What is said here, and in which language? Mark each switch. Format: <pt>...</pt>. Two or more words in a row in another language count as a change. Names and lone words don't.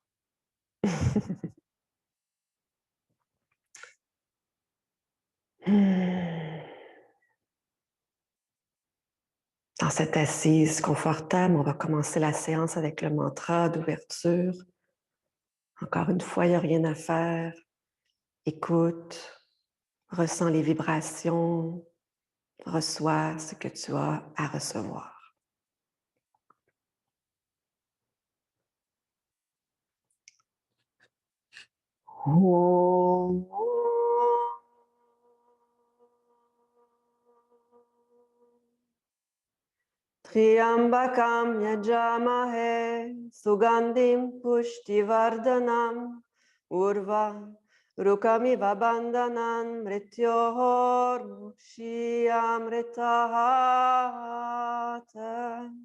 <fr>Dans cette assise confortable, on va commencer la séance avec le mantra d'ouverture. Encore une fois, il n'y a rien à faire. Écoute, ressens les vibrations, reçois ce que tu as à recevoir.</fr> <sa>Om. त्र्यम्बकं यजामहे सुगन्धिं पुष्टिवर्धनम् उर्वा रुकमिव बन्धनान् मृत्योर् मुक्षीयमामृतात्.</sa>